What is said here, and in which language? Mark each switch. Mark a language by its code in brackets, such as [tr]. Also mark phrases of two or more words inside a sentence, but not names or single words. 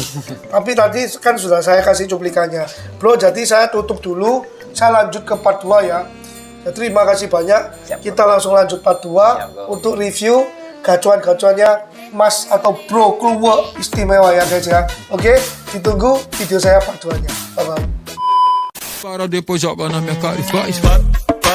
[id] Tapi tadi kan sudah saya kasih cuplikannya. Bro, jadi saya tutup dulu. Saya lanjut ke part 2 ya. Jadi, terima kasih banyak. Kita langsung lanjut part 2 untuk review gacuan-gacuannya Mas atau Bro Kluwa istimewa ya guys ya. Oke, ditunggu video saya part 2-nya. [en] Bye-bye. [pt] Para depois joga na minha cara e faz.